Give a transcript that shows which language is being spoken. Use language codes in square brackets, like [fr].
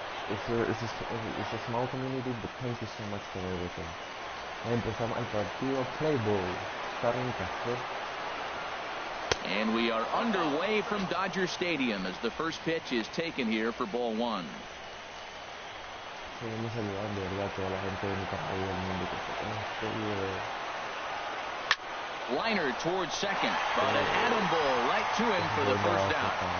[en] It's a small community, but thank you so much for everything. [es] Empezamos el partido. [en] Play ball. [es] Starling Castro. [en] And we are underway from Dodger Stadium as the first pitch is taken here for ball 1. [es] Queremos saludar de verdad a toda la gente de Nicaragua y del mundo que está con este video. [en] Liner towards second, but an atom ball right to him for the first out.